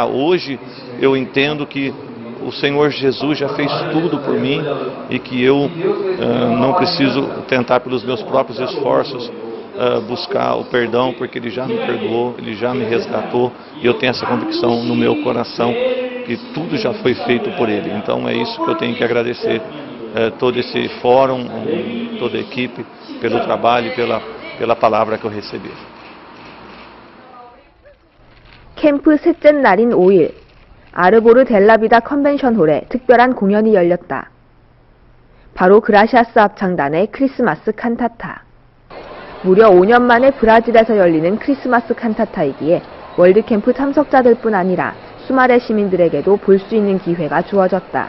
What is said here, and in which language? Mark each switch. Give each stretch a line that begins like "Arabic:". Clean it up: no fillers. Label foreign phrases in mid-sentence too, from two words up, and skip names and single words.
Portuguese: Hoje eu entendo que o Senhor Jesus já fez tudo por mim e que eu não preciso tentar pelos meus próprios esforços buscar o perdão, porque Ele já me perdoou, Ele já me resgatou e eu tenho essa convicção no meu coração que tudo já foi feito por Ele. Então é isso que eu tenho que agradecer todo esse fórum, toda a equipe, pelo trabalho e pela palavra que eu recebi.
Korean: 캠프 셋째 날인 5일, 아르보르 델라비다 컨벤션홀에 특별한 공연이 열렸다. 바로 그라시아스 합창단의 크리스마스 칸타타. 무려 5년 만에 브라질에서 열리는 크리스마스 칸타타이기에 월드캠프 참석자들뿐 아니라 수마레 시민들에게도 볼 수 있는 기회가 주어졌다.